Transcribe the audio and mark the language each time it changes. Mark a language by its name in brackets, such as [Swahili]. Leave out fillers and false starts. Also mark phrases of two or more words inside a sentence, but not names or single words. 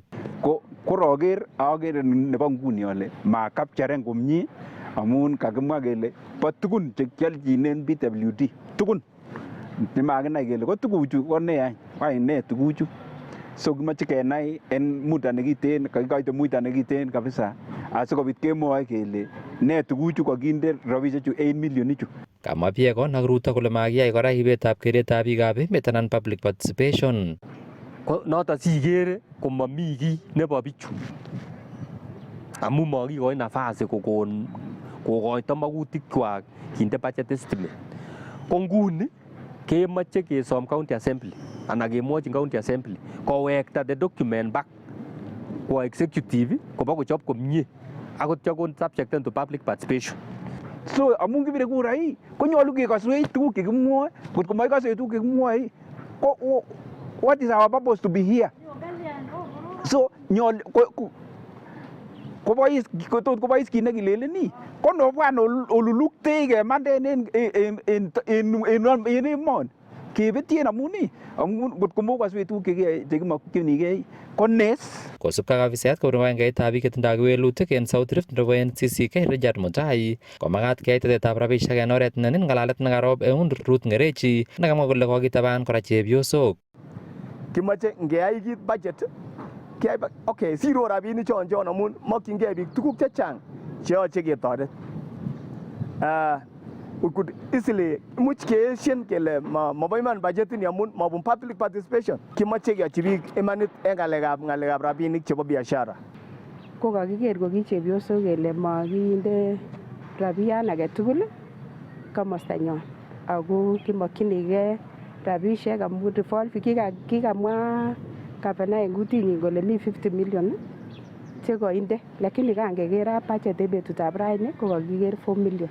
[Kalenjin] Agere nebo nguni ale makapcharen komie amun kakimwa kele bo tugun chekialchinen BWD tugun nemakinai kele ko tuguchu ko ne any ne tuguchu. So kimache kenai en muda nekiten, kakikoite muda nekiten kabisa asikobit kemwoe kele ne tuguchu kakinde rabisiechu 8 million ichu. Kamwa Piagon ak Ruto kole makiyai kora ibetab keretab biikab emet anan [English] public participation. [Kalenjin] Ko noto sikere komami kiy nebo bichu. Amu makikoi nafasi kokoito makutikwak kinde [English] budget estimate. [Kalenjin] Ko nguni kemoche kesom [English] county assembly [Kalenjin] anan kemwochin [English] county assembly [Kalenjin] kowekta [English] the document back [Kalenjin] kwa executive koba kochob komie akot yakon [English] subjected to public participation. [Kalenjin] So amun kibire [Swahili] kura hii [Kalenjin] konyolu kekoswech tuguk chekimwoe, kotko makikoswech tuguk chekimwoe ko [English] what is our purpose to be here? [Kalenjin] So nyolu kobois kit nekileleni ko nobwan oluluktei kemanden en emoni kebetien amun kotko mokoswech tuguk chekimokyinigei ko nes. Kosubkei ak afiset kobun kibagengeitab biik chetindoi kewelutik en South Rift nebo NCCK Richard Mutai komakat keyai tetetab rabisiek en oret nenin ng'alalet nekarob eun Ruth Ng'erechi nekamwa kole kokitaban kora chepyosok. Kimache ngeyai kit [English] budget okay, [Kalenjin] siro rabinik chon amun mokyingei biik tuguk chechang cheyoche ketoret. [English] We could easily [Kalenjin] much keesien kele mabo iman budget ni amun mabun [English] public participation. [Kalenjin] Kimache keyochi biik imanit en ng'alekab rabinik chebo biashara. Ko kakiker ko ki chepyosok kele makinde rabiyan age tugul komostanyon ako kimokyinigei rabisiek amun default kikamwa gavana en kutinyin kole mi 50 million chekoinde lakini kangeker budget en betutab raini ko kakiker 4 million.